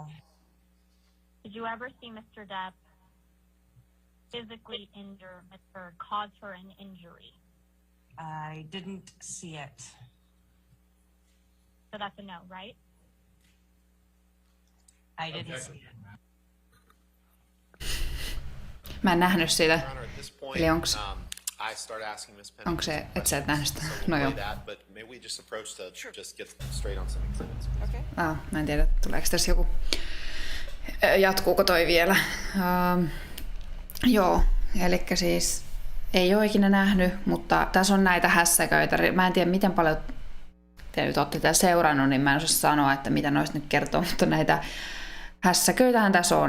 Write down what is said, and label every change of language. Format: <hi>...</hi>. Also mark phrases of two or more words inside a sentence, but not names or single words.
<en>Did you ever see Mr. Depp physically injure Ms. Heard, cause her an injury? I didn't see it. So that's a no, right? I didn't see it.</en> <fi>Mä en nähnyt sitä.</fi> <en>Your Honor, at this point,</en> <fi>Eli onks,</fi> <en>I start asking Ms. Pennington</en> <fi>onko se,</fi> <en>some</en> <fi>et sä et nähnyt sitä?</fi> <en>questions, so</en> <fi>No</fi> <en>we'll</en> <fi>joo.</fi> <en>play that, but maybe we just approach to just get straight on some exhibits.</en> <fi>Mä en tiedä, tuleeko tässä joku, jatkuuko toi vielä. Joo, eli siis ei ole ikinä nähnyt, mutta tässä on näitä hässäköitä. Mä en tiedä, miten paljon te nyt olette tätä seurannut, niin mä en osaa sanoa, että mitä noista nyt kertoo, mutta näitä hässäköitähän tässä on.</fi>